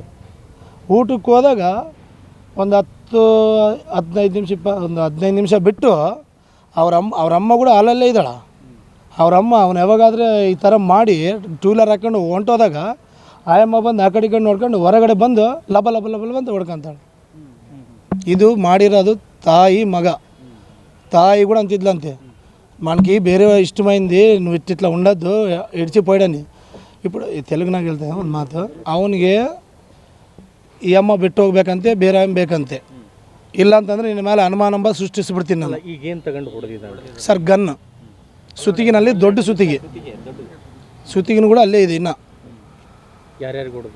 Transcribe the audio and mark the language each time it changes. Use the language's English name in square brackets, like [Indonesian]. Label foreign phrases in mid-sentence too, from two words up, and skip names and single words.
[Kannada] ಊಟಕ್ಕೆ ಹೋದಾಗ ಒಂದು 10-15 ನಿಮಿಷ ಒಂದು 15 ನಿಮಿಷ ಬಿಟ್ಟು ಅವರಮ್ಮ ಕೂಡ ಹಾಲಲ್ಲೇ ಇದ್ದಾಳೆ. ಅವರಮ್ಮ ಅವನು ಯಾವಾಗಾದರೆ ಈ ಥರ ಮಾಡಿ 2 ವೀಲರ್ ಹಾಕ್ಕೊಂಡು ಹೊಂಟೋದಾಗ ಆಯಮ್ಮ ಬಂದು ಆ ಕಡೆ ನೋಡ್ಕೊಂಡು ಹೊರಗಡೆ ಬಂದು ಲಬ ಲಬ ಲಬ ಬಂದು ಹೊಡ್ಕೊಂತಾಳೆ. ಇದು ಮಾಡಿರೋದು ತಾಯಿ ಮಗ. ತಾಯಿ ಕೂಡ ಅಂತಿದ್ಲಂತೆ, [Telugu] మనకి ಬೇರೆ ఇష్టమైంది నువ్వు ఇట్లా ఉండద్దు ఇడిచిపోయాడని. [Kannada] ఇప్పుడు తెలుగుನಾಗ ಹೇಳ್ತೇನೆ ಒಂದು ಮಾತು. ಅವನಿಗೆ ಈ ಅಮ್ಮ ಬಿಟ್ಟು ಹೋಗ್ಬೇಕಂತೆ, ಬೇರೆ ಬೇಕಂತೆ. ಇಲ್ಲ ಅಂತಂದರೆ ನಿನ್ನ ಮೇಲೆ ಅನುಮಾನ ಸೃಷ್ಟಿಸಿಬಿಡ್ತೀನಿ ನಾನು. ಈಗೇನು ತಗೊಂಡು ಹೊಡೆದಿದ್ದಾಳೆ ಸರ್? ಗನ್ ಸುತ್ತಿಗಿನಲ್ಲಿ, ದೊಡ್ಡ ಸುತ್ತಿಗೆ. ಸುತ್ತಿಗಿನೂ ಕೂಡ ಅಲ್ಲೇ ಇದೆ. ಇನ್ನು ಯಾರ್ಯಾರು ಹೊಡೆದ?